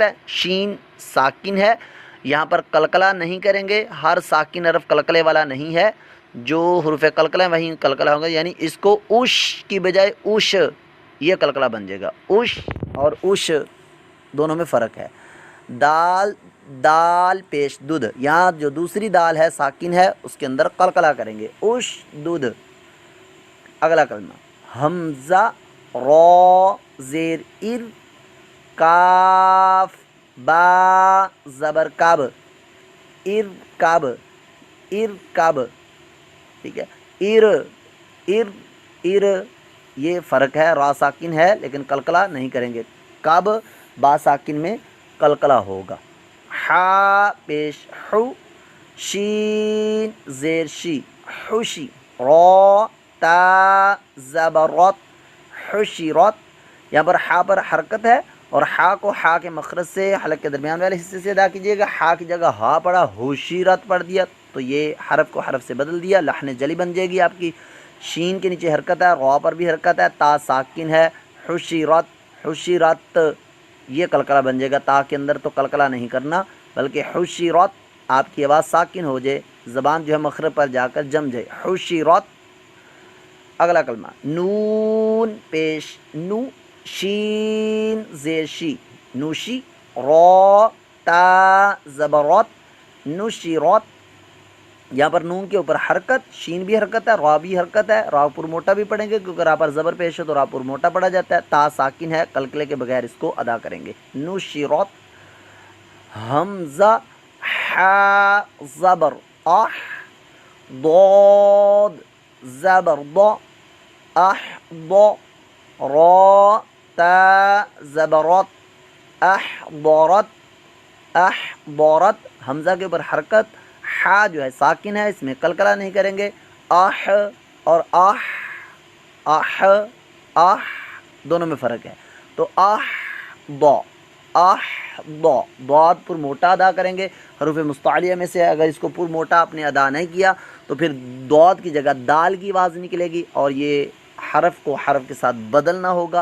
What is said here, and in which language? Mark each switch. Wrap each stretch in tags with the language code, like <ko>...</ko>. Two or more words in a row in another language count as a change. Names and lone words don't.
<ur>ہے، شین ساکن ہے، یہاں پر قلقلہ نہیں کریں گے، ہر ساکن حرف قلقلے والا نہیں ہے، جو حروف قلقلہ ہیں وہیں قلقلہ ہوگا، یعنی اس کو اش کی بجائے اش یہ قلقلہ بن جائے گا، اش اور اش دونوں میں فرق ہے۔ دال دال پیش دودھ، یہاں جو دوسری دال ہے ساکن ہے اس کے اندر قلقلہ کریں گے، اش دودھ۔ اگلا کلمہ حمزہ رو زیر ار، کاف با زبر کب، ارکب، ارکب، ٹھیک ہے، ار ار ار یہ فرق ہے، را ساکن ہے لیکن قلقلہ نہیں کریں گے، کب با ساکن میں قلقلہ ہوگا۔ حا پیش حو، شین زیر شی، حشی، را تا زبرت، حشرت، یہاں پر حا پر حرکت ہے اور حا کو حا کے مخرج سے حلق کے درمیان والے حصے سے ادا کیجیے گا، حا کی جگہ ہا پڑھا، حشرت پڑھ دیا تو یہ حرف کو حرف سے بدل دیا، لحن جلی بن جائے گی آپ کی، شین کے نیچے حرکت ہے، را پر بھی حرکت ہے، تا ساکن ہے، حشرت، حشرت یہ قلقلہ بن جائے گا، تا کے اندر تو قلقلہ نہیں کرنا بلکہ حشرت آپ کی آواز ساکن ہو جائے، زبان جو ہے مخرج پر جا کر جم جائے، حشرت۔ اگلا کلمہ نون پیش نو، شین زیر شی، نوشی، را تا زبرت، نشرت، یہاں پر نون کے اوپر حرکت، شین بھی حرکت ہے، را بھی حرکت ہے، را پر موٹا بھی پڑھیں گے کیونکہ را پر زبر پیش ہے تو را پر موٹا پڑھا جاتا ہے، تا ساکن ہے، قلقلے کے بغیر اس کو ادا کریں گے، نشرت۔ حمزہ ح زبر اح، ضاد زبر ض، احض، را تا زبرت، احضرت، احضرت، حمزہ کے اوپر حرکت، حا جو ہے ساکن ہے اس میں قلقلہ نہیں کریں گے، اح اور اح، اح آہ دونوں میں فرق ہے. تو آہ ضا، آہ ضا، ضاد پر موٹا ادا کریں گے، حروف مستعلیہ میں سے اگر اس کو پر موٹا آپ نے ادا نہیں کیا تو پھر ضاد کی جگہ دال کی آواز نکلے گی اور یہ حرف کو حرف کے ساتھ بدلنا ہوگا.</ur>